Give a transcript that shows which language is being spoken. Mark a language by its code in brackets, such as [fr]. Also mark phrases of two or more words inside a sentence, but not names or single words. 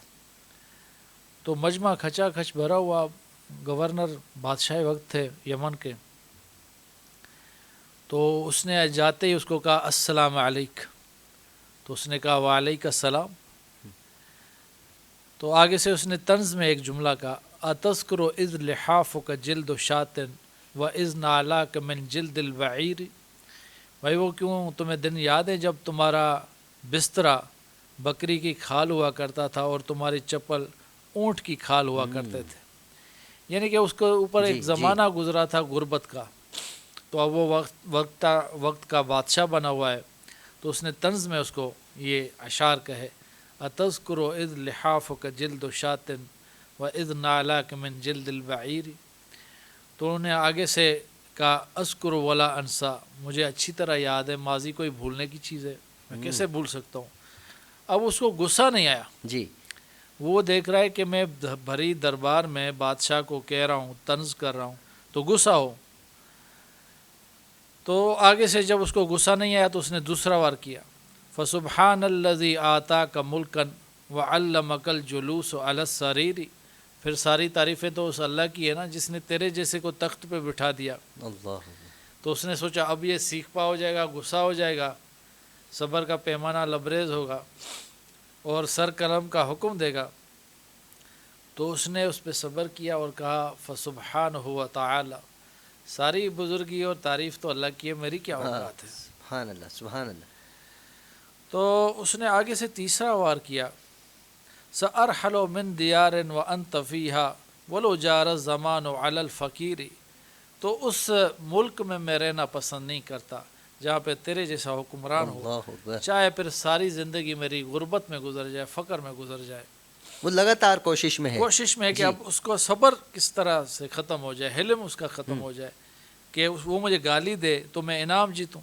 [ur] تو مجمع کھچا کھچ بھرا ہوا، گورنر بادشاہ وقت تھے یمن کے. تو اس نے جاتے ہی اس کو کہا [ar] السلام علیک، [ur] تو اس نے کہا [ar] وعلیک السلام. [ur] تو آگے سے اس نے طنز میں ایک جملہ کہا [ar] اتذکر اذ لحافک جلد شاۃ و اذ نعلاک من جلد البعیر. [ur] بھائی وہ کیوں تمہیں دن یاد ہے جب تمہارا بسترا بکری کی کھال ہوا کرتا تھا اور تمہاری چپل اونٹ کی کھال ہوا کرتے تھے. یعنی کہ اس کے اوپر ایک زمانہ گزرا تھا غربت کا، تو اب وہ وقت کا بادشاہ بنا ہوا ہے. تو اس نے طنز میں اس کو یہ اشعار کہے [ar] اتذکر اذ لحافک جلد شاۃ و اذ نعلاک من جلد البعیر. [ur] تو انہوں نے آگے سے کہا [ar] اذکر ولا انسا، [ur] مجھے اچھی طرح یاد ہے، ماضی کوئی بھولنے کی چیز ہے، میں کیسے بھول سکتا ہوں. اب اس کو غصہ نہیں آیا. جی وہ دیکھ رہا ہے کہ میں بھری دربار میں بادشاہ کو کہہ رہا ہوں، طنز کر رہا ہوں، تو غصہ ہو. تو آگے سے جب اس کو غصہ نہیں آیا تو اس نے دوسرا وار کیا [ar] فسبحان الذی آتاک ملکا وعلمک الجلوس علی السریر. [ur] پھر ساری تعریفیں تو اس اللہ کی ہے نا جس نے تیرے جیسے کو تخت پہ بٹھا دیا. اللہ. تو اس نے سوچا اب یہ سیکھ پا ہو جائے گا، غصہ ہو جائے گا، صبر کا پیمانہ لبریز ہوگا اور سر قلم کا حکم دے گا. تو اس نے اس پہ صبر کیا اور کہا [ar] فسبحانہ و تعالی، [ur] ساری بزرگی اور تعریف تو اللہ کی ہے، میری کیا اوقات ہے. [ar] سبحان اللہ سبحان اللہ. [ur] تو اس نے آگے سے تیسرا وار کیا [ar] سأرحل من دیار وانت فیہا ولو جار الزمان علی الفقیر. [ur] تو اس ملک میں میں رہنا پسند نہیں کرتا جہاں پہ تیرے جیسا حکمران ہو، [ar] اللہ اکبر. [ur] چاہے پھر ساری زندگی میری غربت میں گزر جائے، فقر میں گزر جائے. وہ لگاتار کوشش میں ہے، کوشش میں ہے کہ اب اس کو صبر کس طرح سے ختم ہو جائے، حلم اس کا ختم ہو جائے کہ وہ مجھے گالی دے تو میں انعام جیتوں.